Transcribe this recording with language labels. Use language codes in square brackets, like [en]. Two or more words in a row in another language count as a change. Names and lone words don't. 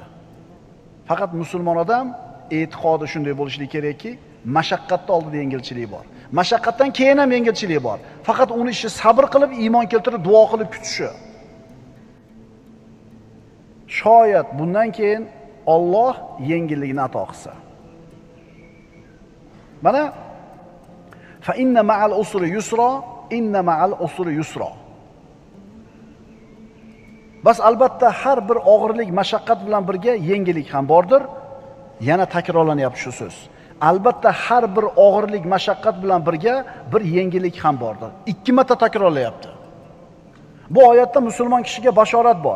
[uz] Faqat musulmon odam e'tiqodi shunday bo'lishi kerakki, mashaqqatning oldida yengilchilik bor. Mashaqqatdan keyin ham yengilchilik bor. Faqat uni ishi sabr qilib, iymon keltirib, duo qilib kutishi. Shoyat bundan keyin Alloh yengillikni ato qilsa. [ar] Mana فإن مع العسر يسرا، إن مع العسر يسرا. [uz] Bas albatta har bir og'irlik, mashaqqat bilan birga yengillik ham bordir. Yana takrorlanyapti shu so'z. Albatta har bir og'irlik, mashaqqat bilan birga bir yengillik ham bordir. 2 marta takrorlayapti. Bu oyatda musulmon kishiga bashorat bor.